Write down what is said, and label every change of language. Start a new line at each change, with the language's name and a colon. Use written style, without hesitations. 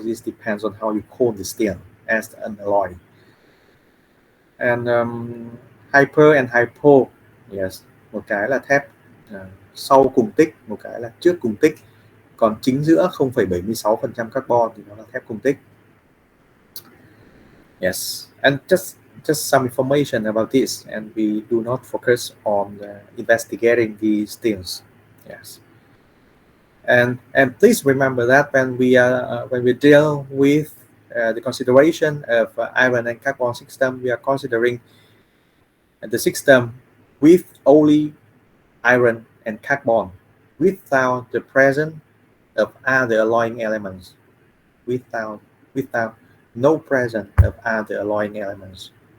English: This depends on how you call the steel as an alloy. And hyper and hypo, yes,
Vietnamese: một cái là thép sau cùng tích, một cái là trước cùng tích, còn chính giữa 0,76% carbon thì nó là thép cùng tích.
English: Yes, and just some information about this, and we do not focus on investigating these things. Yes, and please remember that when we deal with the consideration of iron and carbon system, we are considering the system with only iron and carbon, without the presence of other alloying elements, without no presence of other alloying elements.